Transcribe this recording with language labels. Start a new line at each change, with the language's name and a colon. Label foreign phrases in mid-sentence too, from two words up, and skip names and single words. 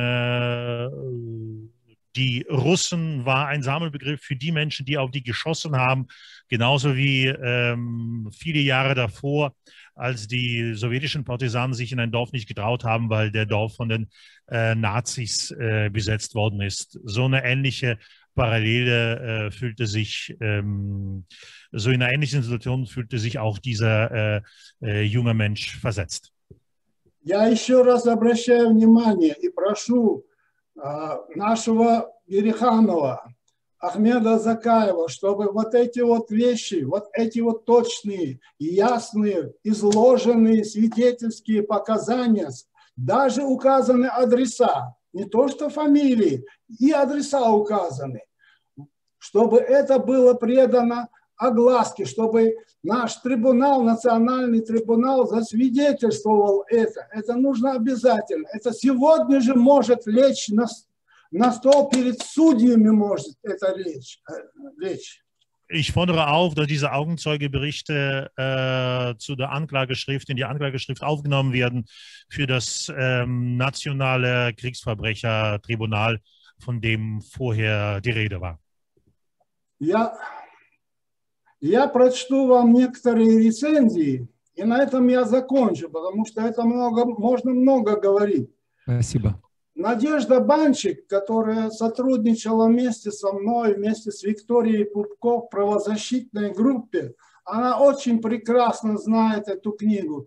German: die Russen war ein Sammelbegriff für die Menschen, die auf die geschossen haben, genauso wie viele Jahre davor, als die sowjetischen Partisanen sich in ein Dorf nicht getraut haben, weil der Dorf von den Nazis besetzt worden ist. So eine ähnliche Parallele fühlte sich, so in einer ähnlichen Situation fühlte sich auch dieser junge Mensch versetzt.
Russian: Я еще раз обращаю внимание и прошу нашего Ереханова, Ахмеда Закаева, чтобы вот эти вот вещи, вот эти вот точные, ясные, изложенные свидетельские показания, даже указаны адреса, не то что фамилии, и адреса указаны, чтобы это было предано огласке, чтобы наш трибунал, национальный трибунал засвидетельствовал это. Это нужно обязательно. Это сегодня же может лечь на стол перед судьями, может это лечь.
German: Ich fordere auf, dass diese Augenzeugeberichte zu der Anklageschrift, in die Anklageschrift aufgenommen werden für das nationale Kriegsverbrechertribunal, von dem vorher die Rede war.
Russian: Я прочту вам некоторые рецензии, и на этом я закончу, потому что это можно много говорить. Спасибо. Надежда Банчик, которая сотрудничала вместе со мной, вместе с Викторией Пупко в правозащитной группе, она очень прекрасно знает эту книгу.